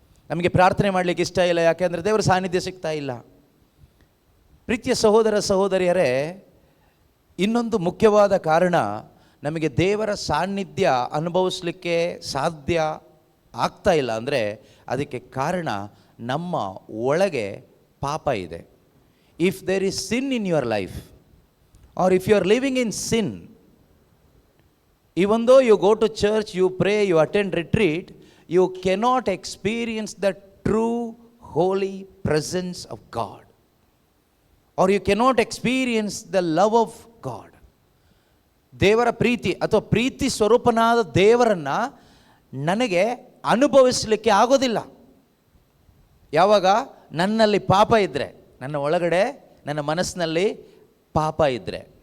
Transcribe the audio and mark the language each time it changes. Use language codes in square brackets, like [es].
[kn] ನಮಗೆ ಪ್ರಾರ್ಥನೆ ಮಾಡಲಿಕ್ಕೆ ಇಷ್ಟ ಇಲ್ಲ, ಯಾಕೆಂದರೆ ದೇವರ ಸಾನ್ನಿಧ್ಯ ಸಿಗ್ತಾ ಇಲ್ಲ. ಪ್ರೀತಿಯ ಸಹೋದರ ಸಹೋದರಿಯರೇ, ಇನ್ನೊಂದು ಮುಖ್ಯವಾದ ಕಾರಣ ನಮಗೆ ದೇವರ ಸಾನ್ನಿಧ್ಯ ಅನುಭವಿಸಲಿಕ್ಕೆ ಸಾಧ್ಯ ಆಗ್ತಾ ಇಲ್ಲ ಅಂದರೆ ಅದಕ್ಕೆ ಕಾರಣ ನಮ್ಮ ಒಳಗೆ ಪಾಪ ಇದೆ. [en] If there is sin in your life or if you are living in sin, even though you go to church, you pray, you attend retreat, you cannot experience the true holy presence of God, or you cannot experience the love of God. [kn] ದೇವರ ಪ್ರೀತಿ ಅಥವಾ ಪ್ರೀತಿ ಸ್ವರೂಪನಾದ ದೇವರನ್ನು ನನಗೆ ಅನುಭವಿಸಲಿಕ್ಕೆ ಆಗೋದಿಲ್ಲ ಯಾವಾಗ ನನ್ನಲ್ಲಿ ಪಾಪ ಇದ್ದರೆ, ನನ್ನ ಒಳಗಡೆ ನನ್ನ ಮನಸ್ಸಿನಲ್ಲಿ ಪಾಪ ಇದ್ದರೆ.